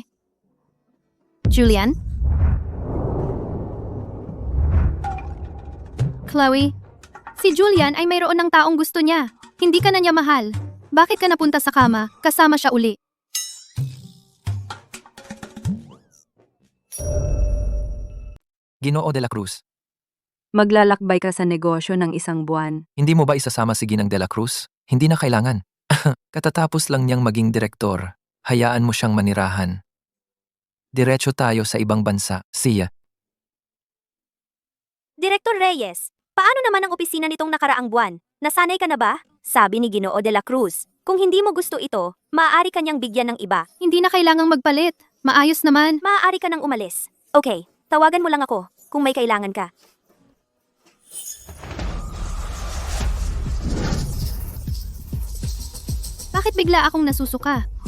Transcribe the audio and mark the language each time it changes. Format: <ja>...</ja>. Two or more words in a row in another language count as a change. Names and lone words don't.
<tl>Julian? Chloe, si Julian ay mayroon ng taong gusto niya. Hindi ka na niya mahal. Bakit ka napunta sa kama, kasama siya uli? Ginoo de la Cruz, Maglalakbay ka sa negosyo ng isang buwan. hindi mo ba isasama si Ginang de la Cruz? Hindi na kailangan. Katatapos lang niyang maging direktor. Hayaan mo siyang manirahan. Diretso tayo sa ibang bansa, siya. Direktor Reyes, paano naman ang opisina nitong nakaraang buwan? Nasanay ka na ba? Sabi ni Ginoo de la Cruz, kung hindi mo gusto ito, maaari ka niyang bigyan ng iba. Hindi na kailangang magpalit. Maayos naman. Maaari ka nang umalis. Okay, tawagan mo lang ako kung may kailangan ka. Bakit bigla akong nasusuka?</tl>